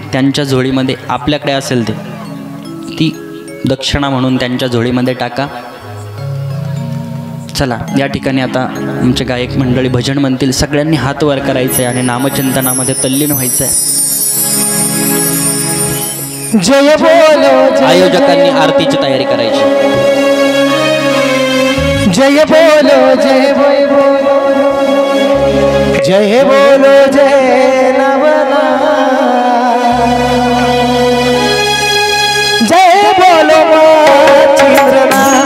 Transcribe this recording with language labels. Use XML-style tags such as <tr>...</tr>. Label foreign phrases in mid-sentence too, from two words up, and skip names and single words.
<mr>त्यांच्या झोळीमध्ये आपल्याकडे असेल ती दक्षिणा म्हणून त्यांच्या झोळीमध्ये टाका. चला या ठिकाणी आता आमचे गायक मंडळी भजन म्हणतील. सगळ्यांनी हात वर करायचे आणि नामचिंतनामध्ये तल्लीन व्हायचं आहे.</mr> <hi>जय बोलो.</hi> <mr>आयोजकांनी आरतीची तयारी करायची.</mr> <hi>जय बोलो जय बोलो जय बोलो जय नवना जय बोलो चिंद्रना</hi>